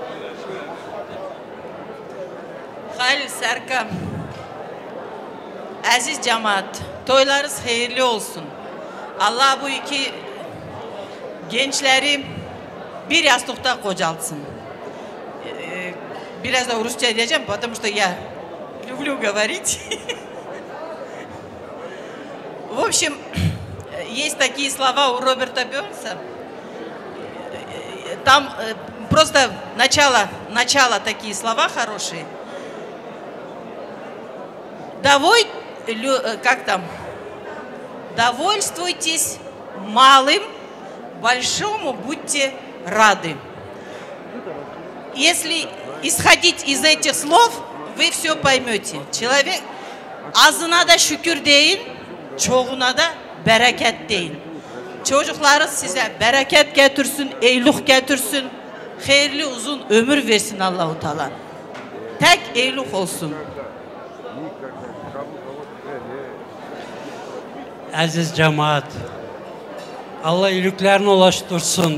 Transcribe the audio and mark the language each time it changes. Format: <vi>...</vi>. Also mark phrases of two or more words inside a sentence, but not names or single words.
<tr>Halil Serkan, aziz cemaat, toylarınız hayırlı olsun. Allah bu iki gençleri bir yastıkta kocaltsın. Biraz da Rusça diyeceğim,</tr> <ru>потому что я люблю говорить. В общем, есть такие слова у Роберта Бернса. Там просто начало такие слова хорошие. Довольствуйтесь малым, большому будьте рады. Если исходить из этих слов, вы все поймете.</ru> <tr>Человек azına da şükür deyin, çoğuna da bereket deyin. Çocuklarınız size bereket getirsin, eyluh getirsin, hayırlı uzun ömür versin Allah-u Teala. Tek eyluh olsun. Aziz cemaat, Allah iyiliklerini ulaştırsın.</tr>